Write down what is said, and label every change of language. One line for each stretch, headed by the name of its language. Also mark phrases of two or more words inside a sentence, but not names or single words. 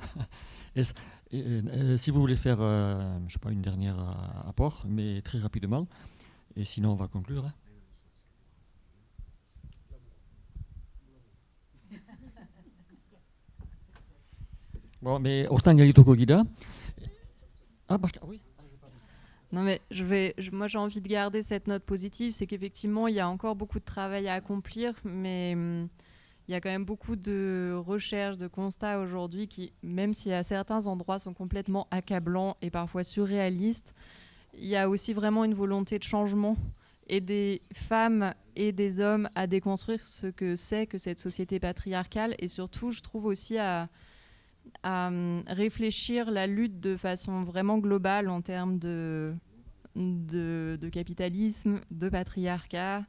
French: Si vous voulez faire je sais pas, une dernière apport, mais très rapidement, et sinon on va conclure. Hein. Bon, mais
Basque: hortan gelituko gira.
French: Ah, oui. Non mais moi j'ai envie de garder cette note positive, c'est qu'effectivement il y a encore beaucoup de travail à accomplir, mais il y a quand même beaucoup de recherches, de constats aujourd'hui qui, même si à certains endroits sont complètement accablants et parfois surréalistes, il y a aussi vraiment une volonté de changement et des femmes et des hommes à déconstruire ce que c'est que cette société patriarcale, et surtout je trouve aussi à réfléchir la lutte de façon vraiment globale en termes de capitalisme, de patriarcat.